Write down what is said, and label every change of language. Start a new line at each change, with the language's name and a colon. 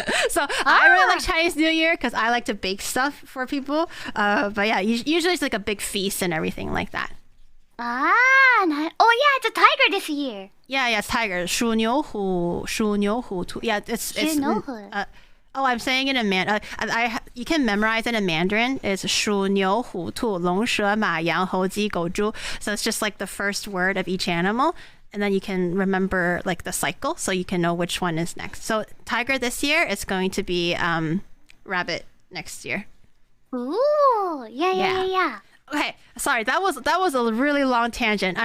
English: So I really like Chinese New Year because I like to bake stuff for people. But yeah, usually it's like a big feast and everything like that. Oh yeah, it's a tiger this year. Yeah, it's tiger.
Chinese: 鼠牛虎兔.
English: Yeah, it's I'm saying it in you can memorize it in Mandarin.
Chinese: It's 鼠牛虎兔龙蛇马羊猴鸡狗猪.
English: So it's just like the first word of each animal, and then you can remember like the cycle, so you can know which one is next. So tiger this year is going to be rabbit next year. Ooh, yeah. Okay, sorry, that was a really long tangent.